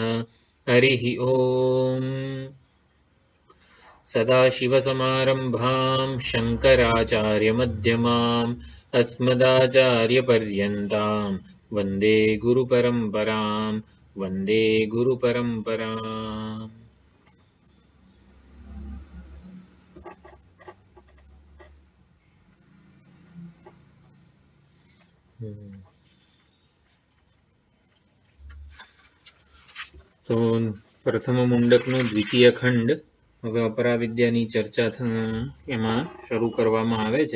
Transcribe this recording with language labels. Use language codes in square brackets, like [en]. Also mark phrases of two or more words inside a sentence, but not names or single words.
[sa] हरिः ॐ। सदाशिवसमारम्भां शङ्कराचार्यमध्यमाम् अस्मदाचार्यपर्यन्तां वन्दे गुरुपरम्पराम् वन्दे गुरुपरम्पराम्। [gu] તો પ્રથમ મુંડકનો દ્વિતીય ખંડ હવે અપરાવિદ્યાની ચર્ચા એમાં શરૂ કરવામાં આવે છે.